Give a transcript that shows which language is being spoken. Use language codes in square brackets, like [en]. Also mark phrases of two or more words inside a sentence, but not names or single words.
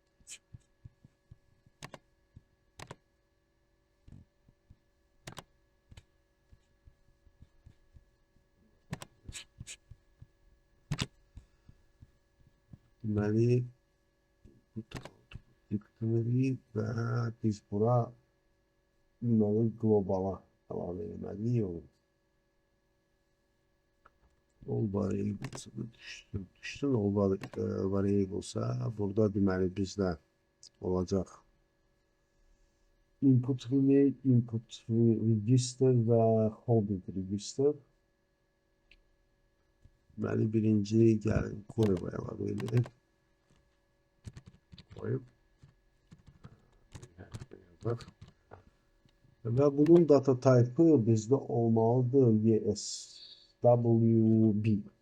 [az] Deməli dictionary və biz bura deməli globala əlavə etməliyik. [en] All variables'ı düşsün. All variables'a [az] burada deməli bizdə olacaq [en] input relay, input register [az] və [en] holding register. [az] Deməli birinci gəlin koyuba əlavə edək. Koyub. Və bunun [en] data type'ı [az] bizdə olmalıdır ESWB.